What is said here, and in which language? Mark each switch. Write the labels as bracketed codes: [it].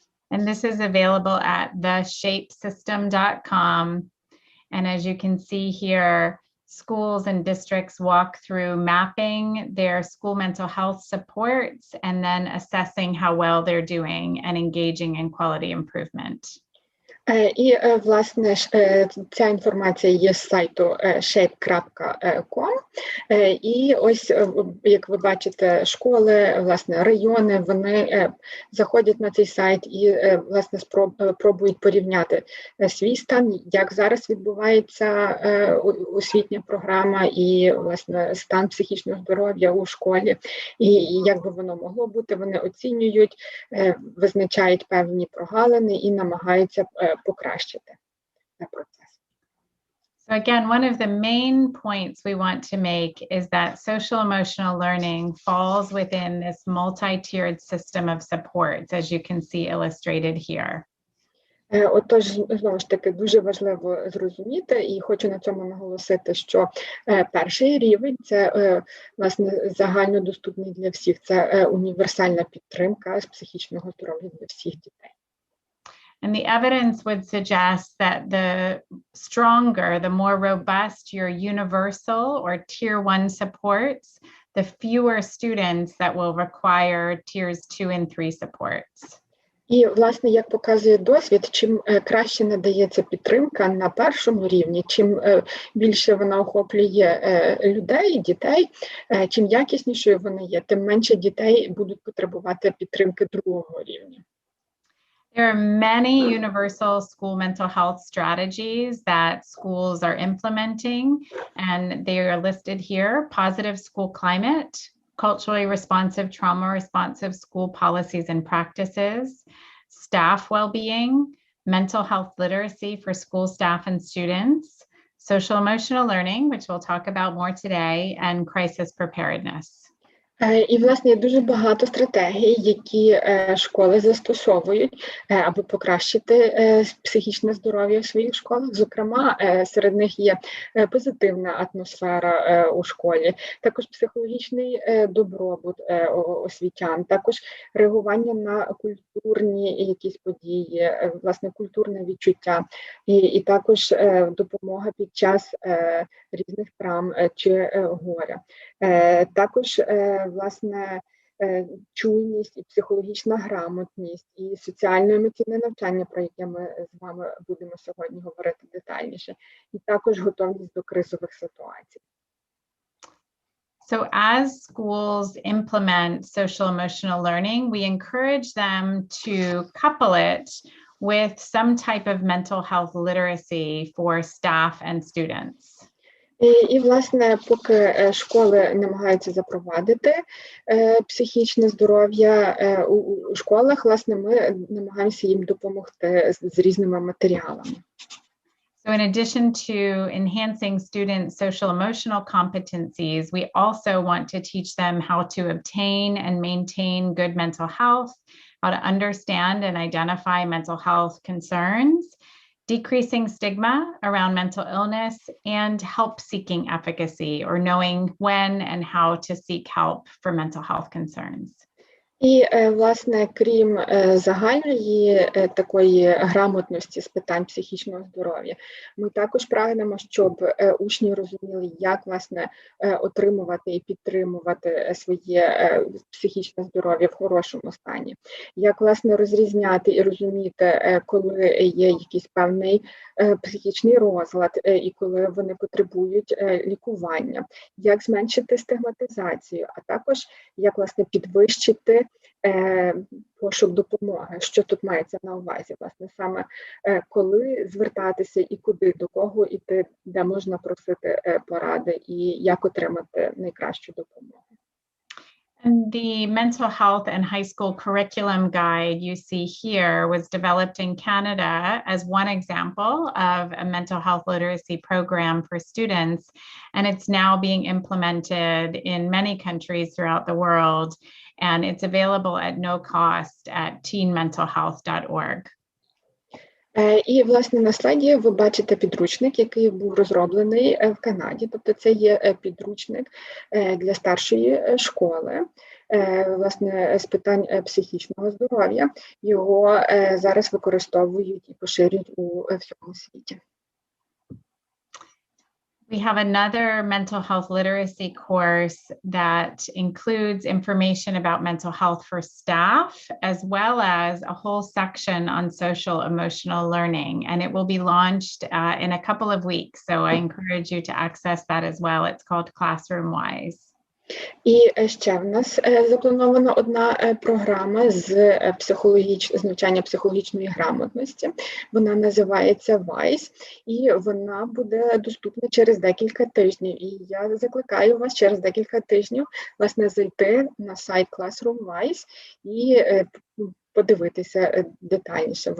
[en] And this is available at theshapesystem.com. And as you can see here, schools and districts walk through mapping their school mental health supports and then assessing how well they're doing and engaging in quality improvement. [uk] І, власне, ця інформація є з сайту shape.com. І ось, як ви бачите, школи, власне, райони, вони заходять на цей сайт і, власне, пробують порівняти свій стан, як зараз відбувається освітня програма і, власне, стан психічного здоров'я у школі, і як би воно могло бути. Вони оцінюють, визначають певні прогалини і намагаються покращити процес. [en] So again, one of the main points we want to make is that social emotional learning falls within this multi-tiered system of supports, as you can see illustrated here. [uk] Отож, знову ж таки, дуже важливо зрозуміти, і хочу на цьому наголосити, що перший рівень – це, власне, загальнодоступний для всіх, це універсальна підтримка з психічного здоров'я для всіх дітей. [en] And the evidence would suggest that the stronger, the more robust your universal or tier 1 supports, the fewer students that will require tiers 2 and 3 supports. [uk] І, власне, як показує досвід, чим краще надається підтримка на першому рівні, чим більше вона охоплює людей, дітей, чим якіснішою вона є, тим менше дітей будуть потребувати підтримки другого рівня. [en] There are many universal school mental health strategies that schools are implementing, and they are listed here: positive school climate, culturally responsive, trauma-responsive school policies and practices, staff well-being, mental health literacy for school staff and students, social-emotional learning, which we'll talk about more today, and crisis preparedness. [uk] І, власне, є дуже багато стратегій, які школи застосовують, аби покращити психічне здоров'я в своїх школах. Зокрема, серед них є позитивна атмосфера у школі, також психологічний добробут освітян, також реагування на культурні якісь події, власне, культурне відчуття, і також допомога під час різних травм чи горя. Також, власне, чуйність і психологічна грамотність, і соціально-емоційне навчання, про яке ми з вами будемо сьогодні говорити детальніше, і також готовність до кризових ситуацій. [en] So as schools implement social emotional learning, we encourage them to couple it with some type of mental health literacy for staff and students. [uk] І, власне, поки школи намагаються запровадити психічне здоров'я у школах, власне, ми намагаємося їм допомогти з різними матеріалами. [en] So in addition to enhancing students' social-emotional competencies, we also want to teach them how to obtain and maintain good mental health, how to understand and identify mental health concerns, decreasing stigma around mental illness, and help-seeking efficacy, or knowing when and how to seek help for mental health concerns. [uk] І, власне, крім загальної такої грамотності з питань психічного здоров'я, ми також прагнемо, щоб учні розуміли, як, власне, отримувати і підтримувати своє психічне здоров'я в хорошому стані, як, власне, розрізняти і розуміти, коли є якийсь певний психічний розлад і коли вони потребують лікування, як зменшити стигматизацію, а також як, власне, підвищити пошук допомоги. Що тут мається на увазі? Власне, саме коли звертатися і куди, до кого йти, де можна просити поради і як отримати найкращу допомогу. [en] And the mental health and high school curriculum guide you see here was developed in Canada as one example of a mental health literacy program for students, and it's now being implemented in many countries throughout the world, and it's available at no cost at teenmentalhealth.org. [uk] І, власне, на слайді ви бачите підручник, який був розроблений в Канаді. Тобто це є підручник для старшої школи, власне, з питань психічного здоров'я. Його зараз використовують і поширюють у всьому світі. [en] We have another mental health literacy course that includes information about mental health for staff, as well as a whole section on social emotional learning. And it will be launched in a couple of weeks. So I encourage you to access that as well. It's called Classroom Wise. [uk] І ще в нас запланована одна програма з навчання психологічної грамотності. Вона називається WISE, і вона буде доступна через декілька тижнів. І я закликаю вас через декілька тижнів, власне, зайти на сайт Classroom WISE і подивитися детальніше.